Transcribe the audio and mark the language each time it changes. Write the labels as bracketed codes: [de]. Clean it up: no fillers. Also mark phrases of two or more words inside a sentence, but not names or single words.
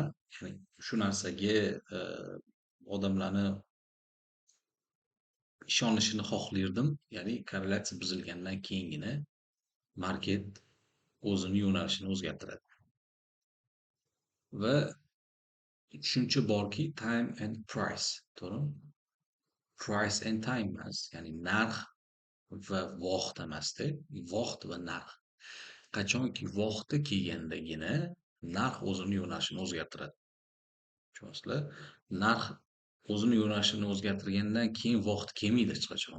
[uz] Ya'ni shu narsaga odamlarni ishonishini xohlardim. Ya'ni korrelyatsiya buzilgandan keyingina market o'zini yo'nalishini o'zgartiradi. Va tushuncha borki, [en] time and price, to'g'rimi? Price and time [uz] emas, ya'ni narx va vaqt emasda, vaqt va narx. Qachonki vaqti kelgandagina narx o'zini yo'nalishini o'zgartiradi. Tushunasizlar? Narx o'zini yo'nalishini o'zgartirgandan keyin vaqt kelmaydi hech qachon.